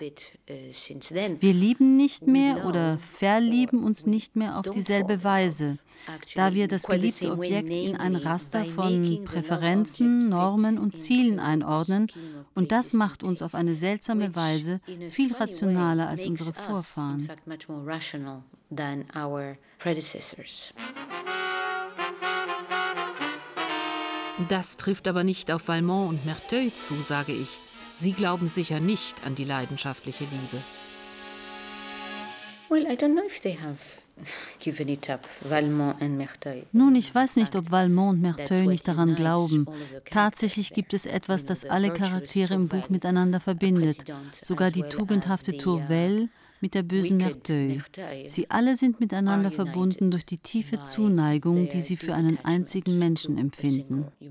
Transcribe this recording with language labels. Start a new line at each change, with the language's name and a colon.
German: Wir lieben nicht mehr oder verlieben uns nicht mehr auf dieselbe Weise, da wir das geliebte Objekt in ein Raster von Präferenzen, Normen und Zielen einordnen, und das macht uns auf eine seltsame Weise viel rationaler als unsere Vorfahren.
English: Than our predecessors.
German: Das trifft aber nicht auf Valmont und Merteuil zu, sage ich. Sie glauben sicher nicht an die leidenschaftliche Liebe.
English: Well, I don't know if they have given it up, Valmont and Merteuil.
German: Nun, ich weiß nicht, ob Valmont und Merteuil nicht daran glauben. Tatsächlich gibt es etwas, das alle Charaktere im Buch miteinander verbindet. Sogar die tugendhafte Tourvel mit der bösen Merteuil. Sie alle sind miteinander verbunden durch die tiefe Zuneigung, die sie für einen einzigen Menschen empfinden.